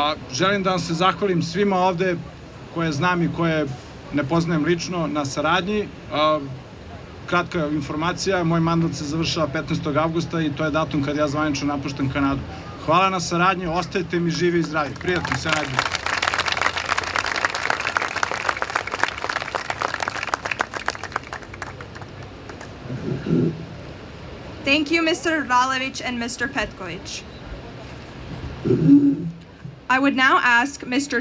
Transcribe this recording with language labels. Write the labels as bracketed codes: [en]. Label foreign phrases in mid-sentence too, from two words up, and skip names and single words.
[sr] Želim da vam se zahvalim svima ovde koje znam i koje ne poznajem lično, na saradnji. Kratka informacija, moj mandat se završava 15. avgusta i to je datum kad ja zvanično napuštam Kanadu. Hvala na saradnji, ostajte mi živi i zdravi. Prijatno, sve najbolje. [en] Thank you, Mr. Ralević and Mr. Petković. I would now ask Mr.